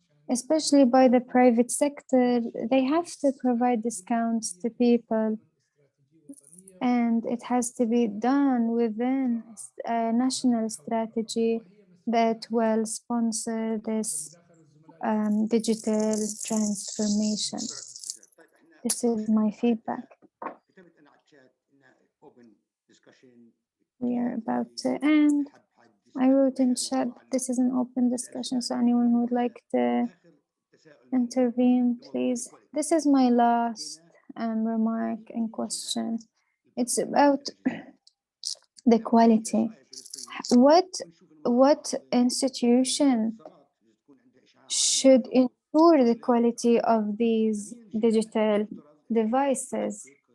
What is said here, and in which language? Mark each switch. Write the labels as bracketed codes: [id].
[en] Especially by the private sector, they have to provide discounts to people, and it has to be done within a national strategy that will sponsor this digital transformation. This is my feedback. [ar] كتبت أنا على الشات إنها [en] open discussion. We are about to end. I wrote in chat, this is an open discussion, so anyone who would like to intervene, please. This is my last remark and question. It's about the quality. What institution should ensure the quality of these digital devices?